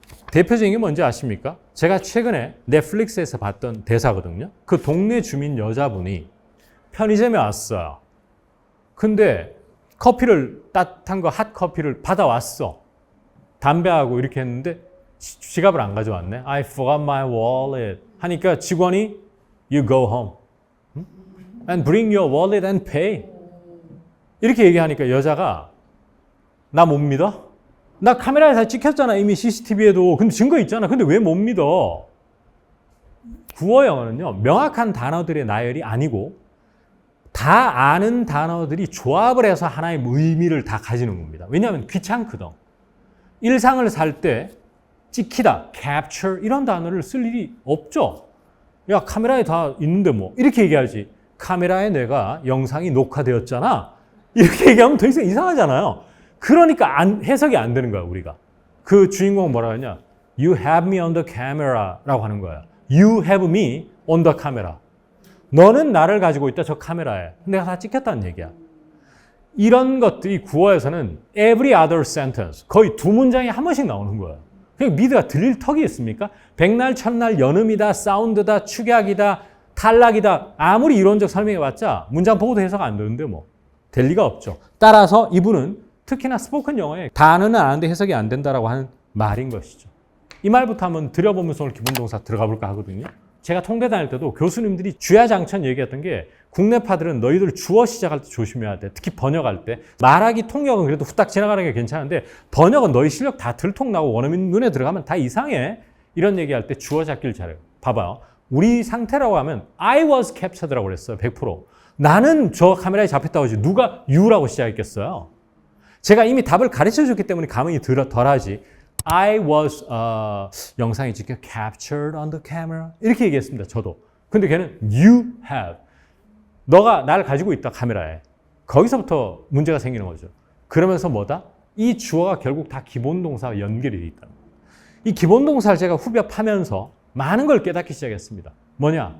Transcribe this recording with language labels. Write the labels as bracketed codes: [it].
[ko] 대표적인 게 뭔지 아십니까? 제가 최근에 넷플릭스에서 봤던 대사거든요. 그 동네 주민 여자분이 편의점에 왔어요. 근데 커피를 따뜻한 거 핫커피를 받아왔어. 담배하고 이렇게 했는데 지갑을 안 가져왔네. [en] I forgot my wallet. [ko] 하니까 직원이 [en] You go home and bring your wallet and pay. [ko] 이렇게 얘기하니까 여자가 나 못 믿어? 나 카메라에 다 찍혔잖아. 이미 CCTV에도. 근데 증거 있잖아. 근데 왜 못 믿어? 구어 영어는요, 명확한 단어들의 나열이 아니고 다 아는 단어들이 조합을 해서 하나의 의미를 다 가지는 겁니다. 왜냐하면 귀찮거든. 일상을 살 때 찍히다, capture 이런 단어를 쓸 일이 없죠. 야, 카메라에 다 있는데 뭐 이렇게 얘기하지. 카메라에 내가 영상이 녹화되었잖아. 이렇게 얘기하면 더 이상 이상하잖아요. 그러니까 해석이 안 되는 거야, 우리가. 그 주인공은 뭐라고 하냐? [en] You have me on the camera 라고 하는 거야. You have me on the camera. [ko] 너는 나를 가지고 있다, 저 카메라에. 내가 다 찍혔다는 얘기야. 이런 것들이 구어에서는 [en] every other sentence, [ko] 거의 두 문장에 한 번씩 나오는 거예요. 그냥 미드가 들릴 턱이 있습니까? 백날, 첫날, 연음이다, 사운드다, 축약이다, 탈락이다. 아무리 이론적 설명해봤자 문장 보고도 해석 안 되는데 뭐 될 리가 없죠. 따라서 이분은 특히나 스포큰 영어에 단어는 아는데 해석이 안 된다라고 하는 말인 것이죠. 이 말부터 한번 들여보면서 오늘 기본동사 들어가 볼까 하거든요. 제가 통대 다닐 때도 교수님들이 주야장천 얘기했던 게 국내파들은 너희들 주어 시작할 때 조심해야 돼. 특히 번역할 때. 말하기 통역은 그래도 후딱 지나가는 게 괜찮은데 번역은 너희 실력 다 들통나고 원어민 눈에 들어가면 다 이상해. 이런 얘기할 때 주어 잡기를 잘해요. 봐봐요. 우리 상태라고 하면 [en] I was captured [ko] 라고 그랬어요. 100%. 나는 저 카메라에 잡혔다고 하지. 누가 you라고 시작했겠어요? 제가 이미 답을 가르쳐줬기 때문에 감흥이 덜하지. [en] I was [ko] 영상이 찍혀 [en] captured on the camera [ko] 이렇게 얘기했습니다. 저도. 근데 걔는 [en] you have. [ko] 너가 나를 가지고 있다 카메라에. 거기서부터 문제가 생기는 거죠. 그러면서 뭐다? 이 주어가 결국 다 기본 동사와 연결이 돼 있다. 이 기본 동사를 제가 후벼 파면서 많은 걸 깨닫기 시작했습니다. 뭐냐?